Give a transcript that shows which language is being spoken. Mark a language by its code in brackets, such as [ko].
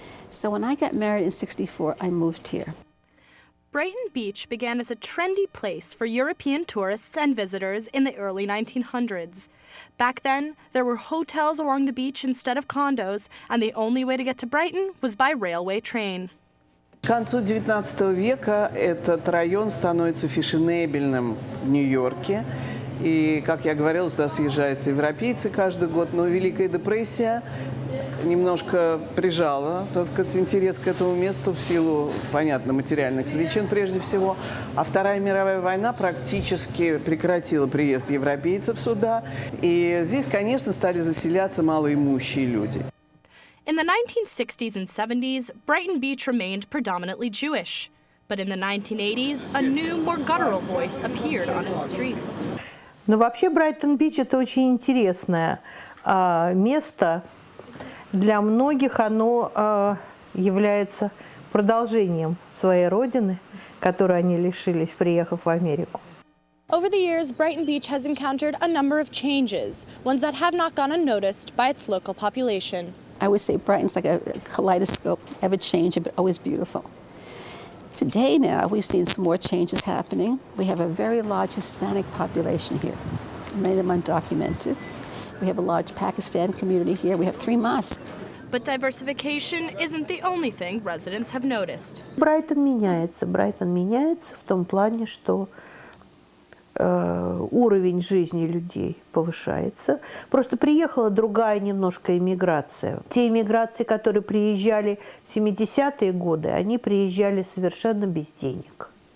[en] So when I got married in '64, I moved here. Brighton Beach began as a trendy place for European tourists and visitors in the early 1900s. Back then, there were hotels along the beach instead of condos, and the only way to get to Brighton was by railway train. [ru] К концу XIX века этот район становится фешенебельным в Нью-Йорке, И, как я говорила, сюда съезжаются европейцы каждый год. Но Великая депрессия немножко прижала, так сказать, интерес к этому месту в силу, понятно, материальных причин прежде всего. А Вторая мировая война практически прекратила приезд европейцев сюда. И здесь, конечно, стали заселяться малоимущие люди. [en] In the 1960s and 70s, Brighton Beach remained predominantly Jewish. But in the 1980s, a new, more guttural voice appeared on its streets. [ru] Но вообще Брайтон-Бич – это очень интересное место. Для многих оно является продолжением своей родины, которой они лишились, приехав в Америку. [en] Over the years, Brighton Beach has encountered a number of changes, ones that have not gone unnoticed by its local population. I would say Brighton's like a kaleidoscope, ever changing, but always beautiful. Today now, we've seen some more changes happening. We have a very large Hispanic population here. Many of them undocumented. We have a large Pakistan community here. We have 3 mosques. But diversification isn't the only thing residents have noticed. [ru] Брайтон меняется. Брайтон меняется в том плане, что уровень жизни людей повышается. Просто приехала другая немножко иммиграция. Те иммиграции, которые приезжали в 70-е годы, они приезжали совершенно без денег.